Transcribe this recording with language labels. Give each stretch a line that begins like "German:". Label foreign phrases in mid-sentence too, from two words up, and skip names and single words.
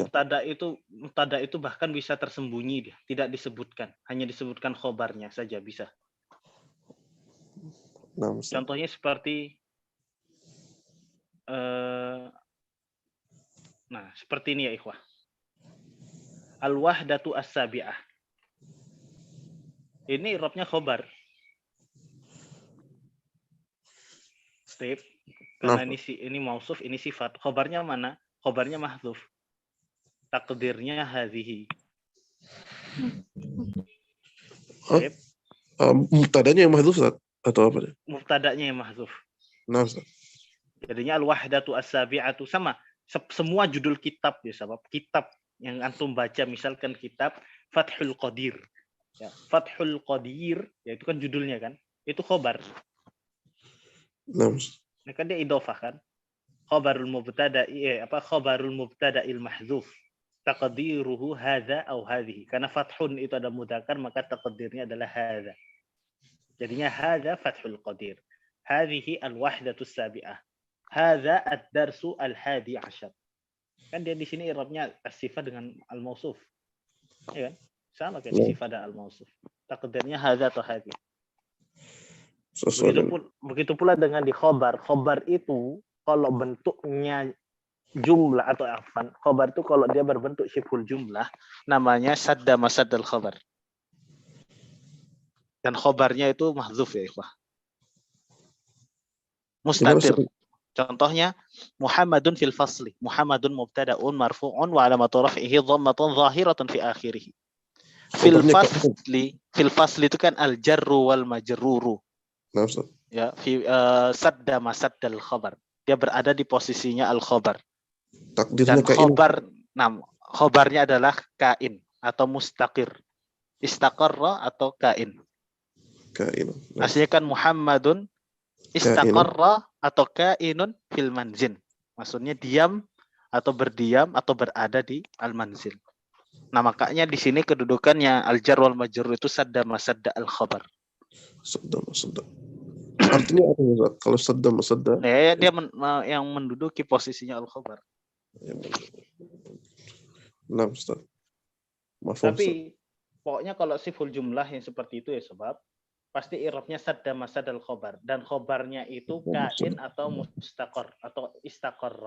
Indonesian: mubtada itu bahkan bisa tersembunyi dia, tidak disebutkan, hanya disebutkan khobarnya saja bisa. Contohnya seperti seperti ini ya ikhwah.
Arabic: الوحدة السابعة.
Indonesian: Ini i'rabnya khobar. Step. Karena ini mausuf, ini sifat. Khobarnya mana? Khobarnya mahdzuf. Takdirnya hadhihi. Mubtadanya yang mahdzuf Ustaz atau apa? Mubtadanya yang mahdzuf. Nah, Ustaz. Jadinya
Arabic: الوحدة السابعة
Indonesian: sama semua judul kitab ya, sebab kitab yang antum baca misalkan kitab Fathul Qadir. Ya, Fathul Qadir ya itu kan judulnya kan. Itu khobar. Nah, kan dia idhofah kan.
Arabic: خبر المبتدأ خبر المبتدأ المحذوف. تقديره هذا أو هذه.
Indonesian: Karena fathun itu ada mudzakkar maka takdirnya adalah hadza. Jadinya hadza Fathul Qadir.
Arabic: هذه الوحدة السابعة. هذا الدرس الحادي عشر.
Indonesian: Kan dia di sini i'rabnya as-sifat dengan al-mausuf. Ya kan? Sama kayak Ya. sifat dan al-mausuf. Takdirnya hadza atau hadhi. Sesuai dengan Begitu pula dengan di khobar. Khobar itu kalau bentuknya jumlah atau afan, khobar itu kalau dia berbentuk
Arabic: شبه الجملة,
Indonesian: namanya
Arabic: سد مسد الخبر.
Indonesian: Dan khobarnya itu mahdzuf ya ikhwah.
Arabic: Mustatir. Contohnya محمد في الفصل. محمد مبتدأ مرفوع وعلامة رفعه ضمة ظاهرة في آخره.
Indonesian: Fil fasli itu kan
Arabic: الجار والمجرور.
Indonesian: Nah, Ustaz.
Arabic: يا، في سد مسد الخبر.
Indonesian: Dia berada di posisinya al khabar. Takdirnya Dan khobarnya adalah kain atau mustaqir. Istaqarra atau kain. Kain.
Arabic: Aslinya kan محمد استقر atau كائن في المنزل.
Indonesian: Maksudnya diam atau berdiam atau berada di al manzil. Nah, makanya di sini kedudukannya
Arabic: الجار والمجرور
Indonesian: itu
Arabic: سد مسد الخبر. سد مسد.
Indonesian: Artinya apa Ustaz? Kalau
Arabic: سد مسد?
Indonesian: Ya, dia yang menduduki posisinya al khabar. Nah, Ustaz. Mafhum, Tapi pokoknya kalau
Arabic: شبه الجملة
Indonesian: yang seperti itu ya sebab pasti i'rabnya
Arabic: سد مسد الخبر
Indonesian: dan khobarnya itu kain atau mustaqar atau istaqarrah.